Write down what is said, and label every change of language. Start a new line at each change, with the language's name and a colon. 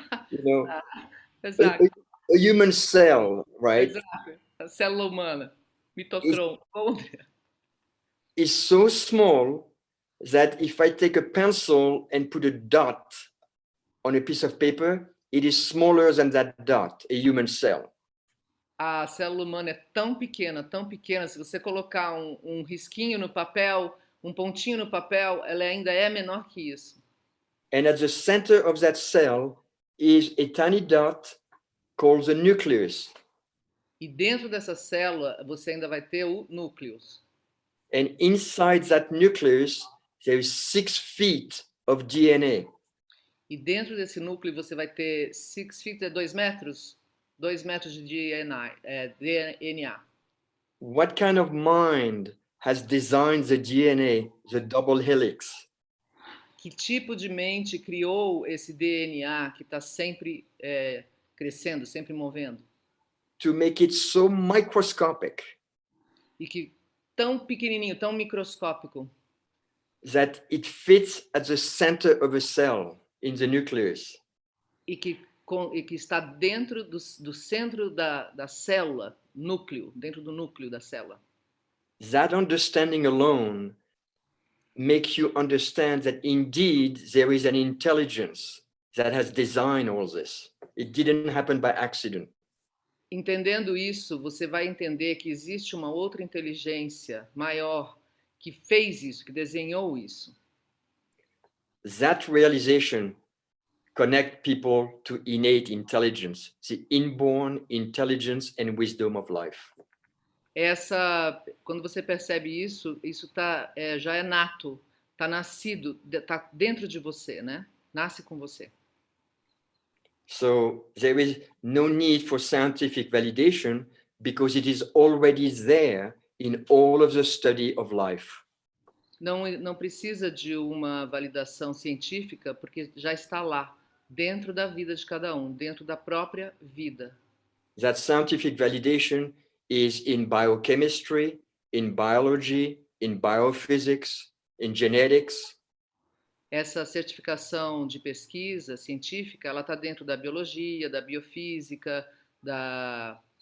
English: You know, a human cell, right?
Portuguese: Exato. A célula humana, mitocôndria.
English: Is so small that if I take a pencil and put a dot on a piece of paper, it is smaller than that dot, a human cell.
Portuguese: A célula humana é tão pequena, se você colocar um risquinho no papel, um pontinho no papel, ela ainda é menor que isso.
English: And at the center of that cell is a tiny dot called the nucleus.
Portuguese: E dentro dessa célula, você ainda vai ter o núcleus.
English: And inside that nucleus, there is 6 feet of DNA.
Portuguese: E dentro desse núcleo você vai ter
English: 6 feet,
Portuguese: 2 metros? 2 metros de DNA.
English: What kind of mind has designed the DNA, the double helix?
Portuguese: Que tipo de mente criou esse DNA que está sempre crescendo, sempre movendo?
English: To make it so microscopic.
Portuguese: E que tão pequenininho, tão microscópico.
English: That it fits at the center of a cell in the nucleus.
Portuguese: e que está dentro do centro da célula, núcleo, dentro do núcleo da célula.
English: That understanding alone makes you understand that indeed there is an intelligence that has designed all this. It didn't happen by accident.
Portuguese: Entendendo isso, você vai entender que existe uma outra inteligência maior que fez isso, que desenhou isso.
English: That realization connects people to innate intelligence, the inborn intelligence and wisdom of life.
Portuguese: Quando você percebe isso, já é nato, está nascido, está dentro de você, né? Nasce com você.
English: So there is no need for scientific validation because it is already there in all of the study of life.
Portuguese: Não precisa de uma validação científica, porque já está lá, dentro da vida de cada um, dentro da própria vida.
English: That scientific validation is in biochemistry, in biology, in biophysics, in genetics.
Portuguese: Essa certificação de pesquisa científica, ela está dentro da biologia, da biofísica, da